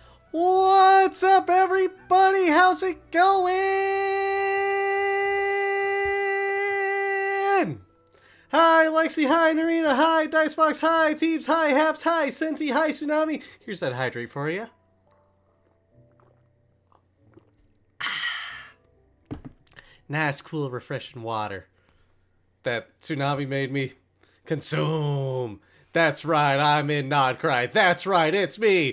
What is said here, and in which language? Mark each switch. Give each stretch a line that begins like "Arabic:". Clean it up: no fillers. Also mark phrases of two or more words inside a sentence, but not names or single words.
English: What's up, everybody? How's it going? Hi, Lexi. Hi, Narina. Hi, Dicebox. Hi, Teebs. Hi, Haps. Hi, Senti. Hi, Tsunami. Here's that hydrate for you. Nice, cool, refreshing water that Tsunami made me consume. That's right, I'm in Nod Cry. That's right, it's me.